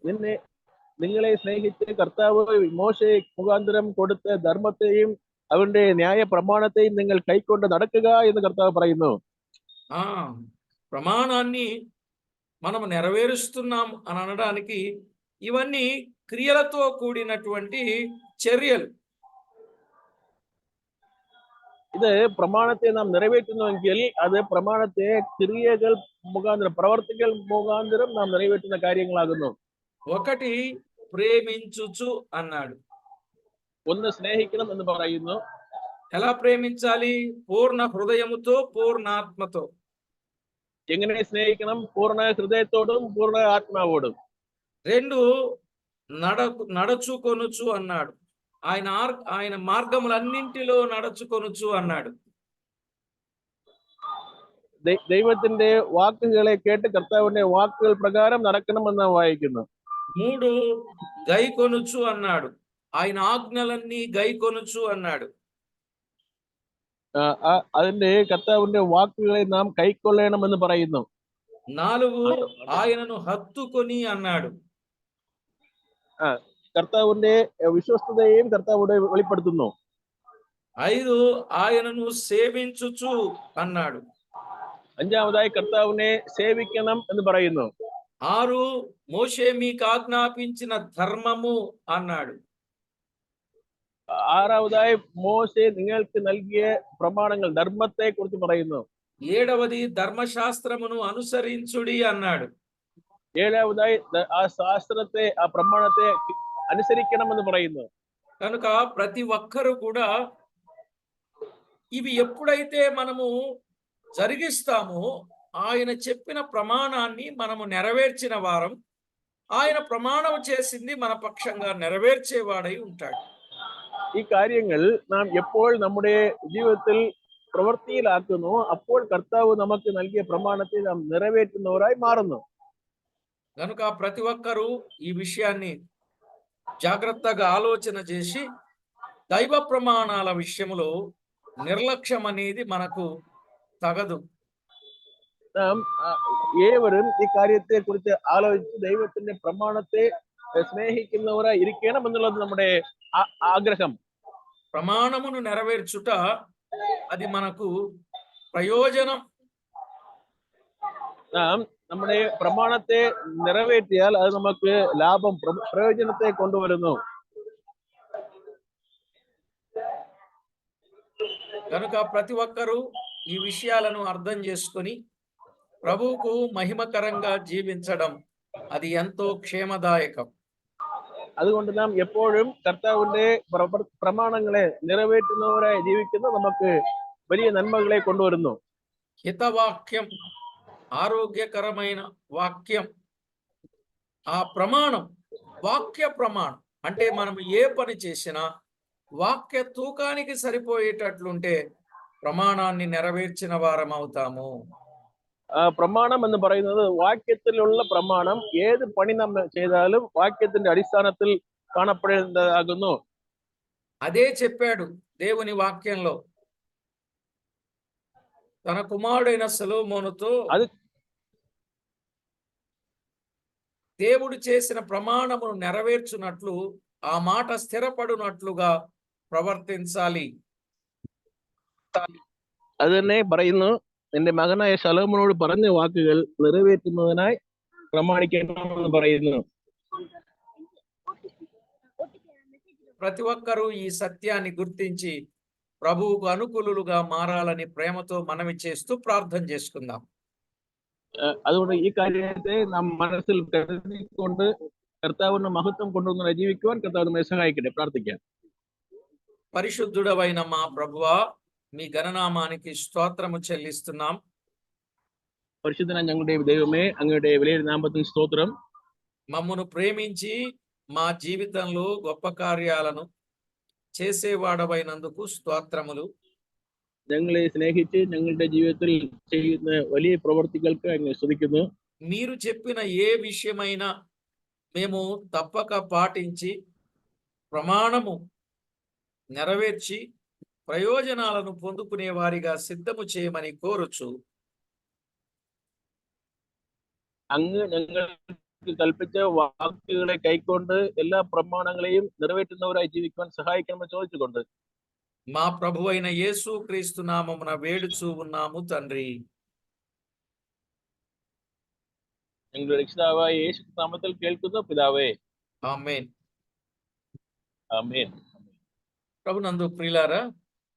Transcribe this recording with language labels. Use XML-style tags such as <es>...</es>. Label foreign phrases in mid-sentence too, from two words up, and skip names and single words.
<ml>നിന്നെ നിങ്ങളെ സ്നേഹിച്ച് കർത്താവ് മോശെ മുഖാന്തരം കൊടുത്ത ധർമ്മത്തെയും അവന്റെ ന്യായ പ്രമാണത്തെയും നിങ്ങൾ കൈക്കൊണ്ട് നടക്കുക എന്ന് കർത്താവ് പറയുന്നു.</ml> <te>ఆ ప్రమాణాన్ని మనం నెరవేరుస్తున్నాం అని అనడానికి ఇవన్నీ క్రియలతో కూడినటువంటి చర్యలు.</te> <ml>ഇത് പ്രമാണത്തെ നാം നിറവേറ്റുന്നുവെങ്കിൽ അത് പ്രമാണത്തെ ക്രിയകൾ മുഖാന്തരം പ്രവർത്തികൾ മുഖാന്തരം നാം നിറവേറ്റുന്ന കാര്യങ്ങളാകുന്നു.</ml> <te>ఒకటి ప్రేమించుచు అన్నాడు.</te> <ml>ഒന്ന് സ്നേഹിക്കണം എന്ന് പറയുന്നു.</ml> <te>ఎలా ప్రేమించాలి? పూర్ణ హృదయముతో పూర్ణాత్మతో.</te> <ml>എങ്ങനെ സ്നേഹിക്കണം? പൂർണ്ണ ഹൃദയത്തോടും പൂർണ്ണ ആത്മാവോടും.</ml> <te>రెండు నడచుకొనుచు అన్నాడు. ఆయన మార్గములన్నింటిలో నడుచుకొనుచు అన్నాడు.</te> <ml>ദൈവത്തിന്റെ വാക്കുകളെ കേട്ട് കർത്താവിന്റെ വാക്കുകൾ പ്രകാരം നടക്കണമെന്ന് വായിക്കുന്നു.</ml> <te>మూడు గైకొనుచు అన్నాడు. ఆయన ఆజ్ఞలన్నీ గైకొనుచు అన్నాడు.</te> <ml>അതിന്റെ കർത്താവിന്റെ വാക്കുകളെ നാം കൈക്കൊള്ളണമെന്ന് പറയുന്നു.</ml> <te>నాలుగు ఆయనను హత్తుకొని అన్నాడు.</te> <ml>കർത്താവിന്റെ വിശ്വസ്തതയും കർത്താവിടെ വെളിപ്പെടുത്തുന്നു.</ml> <te>ఐదు ఆయనను సేవించుచు అన్నాడు.</te> <ml>അഞ്ചാമതായി കർത്താവിനെ സേവിക്കണം എന്ന് പറയുന്നു.</ml> <te>ఆరు మోషే మీకు ఆజ్ఞాపించిన ధర్మము అన్నాడు.</te> <ml>ആറാമതായി മോശെ നിങ്ങൾക്ക് നൽകിയ പ്രമാണങ്ങൾ ധർമ്മത്തെ കുറിച്ച് പറയുന്നു.</ml> <te>ఏడవది ధర్మశాస్త్రమును అనుసరించుడి అన్నాడు.</te> <ml>ഏഴാമതായി ആ ശാസ്ത്രത്തെ ആ പ്രമാണത്തെ അനുസരിക്കണമെന്ന് പറയുന്നു.</ml> <te>కనుక ప్రతి ఒక్కరు కూడా ఇవి ఎప్పుడైతే మనము జరిగిస్తామో ఆయన చెప్పిన ప్రమాణాన్ని మనము నెరవేర్చిన వారం, ఆయన ప్రమాణం చేసింది మన పక్షంగా నెరవేర్చేవాడై ఉంటాడు.</te> <ml>ഈ കാര്യങ്ങൾ നാം എപ്പോൾ നമ്മുടെ ജീവിതത്തിൽ പ്രവൃത്തിയിലാക്കുന്നു അപ്പോൾ കർത്താവ് നമുക്ക് നൽകിയ പ്രമാണത്തെ നാം നിറവേറ്റുന്നവരായി മാറുന്നു.</ml> <te>కనుక ప్రతి ఒక్కరూ ఈ విషయాన్ని జాగ్రత్తగా ఆలోచన చేసి దైవ ప్రమాణాల విషయంలో నిర్లక్ష్యం అనేది మనకు తగదు.</te> <ml>നാം ഏവരും ഈ കാര്യത്തെ കുറിച്ച് ആലോചിച്ച് ദൈവത്തിന്റെ പ്രമാണത്തെ സ്നേഹിക്കുന്നവരായി ഇരിക്കണം എന്നുള്ളത് നമ്മുടെ ആഗ്രഹം.</ml> <te>ప్రమాణమును నెరవేర్చుట అది మనకు ప్రయోజనం.</te> <ml>നാം നമ്മുടെ പ്രമാണത്തെ നിറവേറ്റിയാൽ അത് നമുക്ക് ലാഭം പ്രയോജനത്തെ കൊണ്ടുവരുന്നു.</ml> <te>కనుక ప్రతి ఒక్కరూ ఈ విషయాలను అర్థం చేసుకొని ప్రభువుకు మహిమకరంగా జీవించడం అది ఎంతో క్షేమదాయకం.</te> <ml>അതുകൊണ്ട് നാം എപ്പോഴും കർത്താവിന്റെ പ്രമാണങ്ങളെ നിറവേറ്റുന്നവരായി ജീവിക്കുന്നത് നമുക്ക് വലിയ നന്മകളെ കൊണ്ടുവരുന്നു.</ml> <te>హితవాక్యం ఆరోగ్యకరమైన వాక్యం. ఆ ప్రమాణం వాక్య ప్రమాణం అంటే మనం ఏ పని చేసినా వాక్య తూకానికి సరిపోయేటట్లుంటే ప్రమాణాన్ని నెరవేర్చిన వారం అవుతాము.</te> <ml>പ്രമാണം എന്ന് പറയുന്നത് വാക്യത്തിലുള്ള പ്രമാണം ഏത് പണി നമ്മൾ ചെയ്താലും വാക്യത്തിന്റെ അടിസ്ഥാനത്തിൽ കാണപ്പെടേണ്ടതാകുന്നു.</ml> <te>అదే చెప్పాడు దేవుని వాక్యంలో తన కుమారుడైన సొలొమోనుతో. దేవుడు చేసిన ప్రమాణమును నెరవేర్చునట్లు ఆ మాట స్థిరపడునట్లుగా ప్రవర్తించాలి.</te> <ml>അത് തന്നെ പറയുന്നു, എന്റെ മകനായ ശലോമോനോട് പറഞ്ഞ വാക്കുകൾ നിറവേറ്റുന്നതിനായി പ്രമാണിക്കണമെന്ന് പറയുന്നു.</ml> <te>ప్రతి ఒక్కరూ ఈ సత్యాన్ని గుర్తించి ప్రభువుకు అనుకూలులుగా మారాలని ప్రేమతో మనవి చేస్తూ ప్రార్థన చేసుకుందాం.</te> <ml>അതുകൊണ്ട് ഈ കാര്യത്തെ നാം മനസ്സിൽ കരുതിക്കൊണ്ട് കർത്താവിന്റെ മഹത്വം കൊണ്ടുവന്ന് ജീവിക്കുവാൻ കർത്താവ് നമ്മെ സഹായിക്കട്ടെ. പ്രാർത്ഥിക്കാം.</ml> <te>పరిశుద్ధుడవైన మా ప్రభువా, మీ ఘననామానికి స్తోత్రము చెల్లిస్తున్నాం.</te> <ml>പരിശുദ്ധനായ ഞങ്ങളുടെ ദൈവമേ, അങ്ങയുടെ വിലയേറിയ നാമത്തിന് സ്തോത്രം.</ml> <te>మమ్మను ప్రేమించి మా జీవితంలో గొప్ప కార్యాలను చేసేవాడవైనందుకు స్తోత్రములు.</te> <ml>ഞങ്ങളെ സ്നേഹിച്ച് ഞങ്ങളുടെ ജീവിതത്തിൽ ചെയ്യുന്ന വലിയ പ്രവർത്തികൾക്ക് അങ്ങ് സ്തുതിക്കുന്നു.</ml> <te>మీరు చెప్పిన ఏ విషయమైనా మేము తప్పక పాటించి ప్రమాణము నెరవేర్చి ప్రయోజనాలను పొందుకునే వారిగా సిద్ధము చేయమని కోరుచు,</te> <ml>അങ്ങ് ഞങ്ങൾക്ക് കൽപ്പിച്ച വാക്കുകളെ കൈക്കൊണ്ട് എല്ലാ പ്രമാണങ്ങളെയും നിറവേറ്റുന്നവരായി ജീവിക്കുവാൻ സഹായിക്കണമെന്ന് ചോദിച്ചുകൊണ്ട്</ml> <te>మా ప్రభు అయిన యేసు క్రీస్తు నామమున వేడుచూ ఉన్నాము తండ్రి.</te> <ml>ഞങ്ങളുടെ രക്ഷിതാവായ യേശു നാമത്തിൽ കേൾക്കുന്ന പിതാവേ,</ml> <te>ఆమేన్.</te> <ml>ആമേൻ.</ml> <te>ప్రభునందు ప్రియులారా,</te>